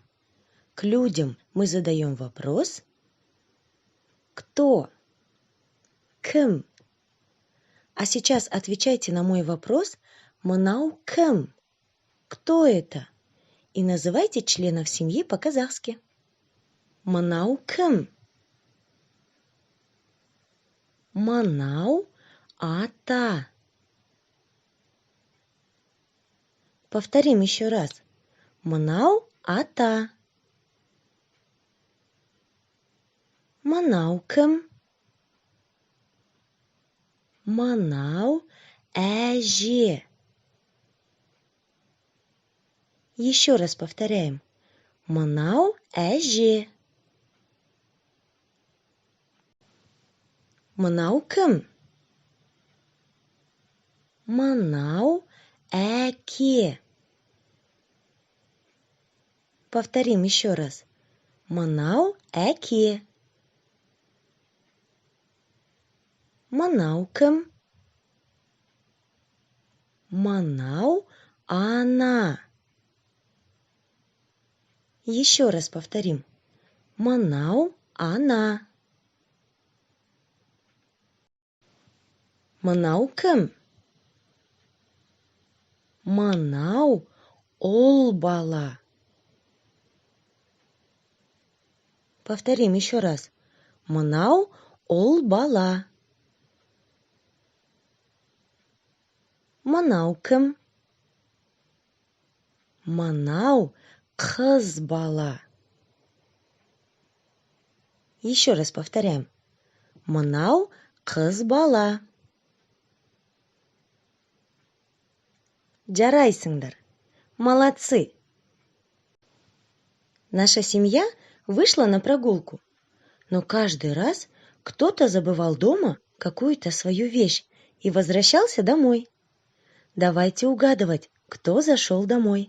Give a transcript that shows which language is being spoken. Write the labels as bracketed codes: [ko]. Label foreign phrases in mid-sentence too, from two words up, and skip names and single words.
[ru] К людям мы задаем вопрос «Кто?», «Кім?». А сейчас отвечайте на мой вопрос [kk] «Мынау кім?». [ru] Кто это? И называйте членов семьи по-казахски. [kk] Мынау кім? Мынау ата. [ru] Повторим еще раз. [kk] Мынау ата. Мынау кім? Мынау әже. [ru] Еще раз повторяем. [kk] Мынау әже. Мынау кім? Мынау әке. [ru] Повторим еще раз. [kk] Мынау әке. Мынау кім? Мынау ана. [ru] Еще раз повторим. [kk] Мынау ана. Мынау кім? Мынау ұл бала. [ru] Повторим еще раз. [kk] Мынау ұл бала. Мынау кім? Мынау қыз бала. [ru] Еще раз повторяем. [kk] Мынау қыз бала. Жарайсыңдар. [ru] Молодцы. Наша семья вышла на прогулку, но каждый раз кто-то забывал дома какую-то свою вещь и возвращался домой. Давайте угадывать, кто зашел домой.